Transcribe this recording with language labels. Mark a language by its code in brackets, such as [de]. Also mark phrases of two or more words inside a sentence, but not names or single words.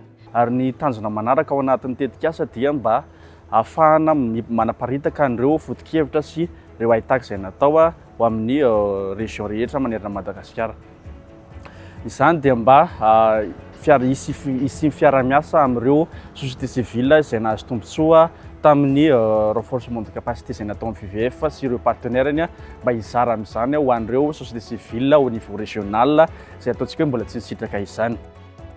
[mg] Ary ny tanjona manaraka ao anatin'ny tetikasa dia mba ahafahana manaparitaka an'ireo foto-kevitra sy ireo aitaky izay natao ho amin'ny région rehetra manerana Madagasikara. Izany dia mba hisy fiara-miasa amin'ireo [fr] société civile [mg] izay nahazo tombontsoa tamin'ny [fr] renforcement de capacité [mg] izay natao amin'ny VVF sy ireo partenaires mba hizara amin'izany ho an'ireo [fr] société civile au niveau régional [mg] izay ataontsika hoe mbola tsy nisitraka izany.